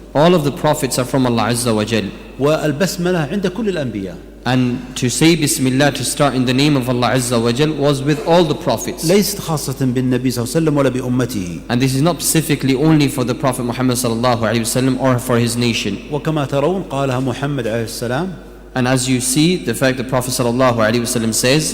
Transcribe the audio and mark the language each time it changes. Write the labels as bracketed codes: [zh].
[en] All of the prophets are from Allah Azza wa Jal. [ar] والبسملة عند كل الأنبياء. [en] And to say Bismillah, to start in the name of Allah Azza wa Jal, was with all the prophets. [ar] ليست خاصة بالنبي صلى الله عليه وسلم ولا بأمته. [en] And this is not specifically only for the Prophet Muhammad sallallahu alayhi wasallam or for his nation. [ar] وكما ترون قالها محمد عليه السلام. [en] And as you see, the fact the Prophet sallallahu alayhi wasallam says,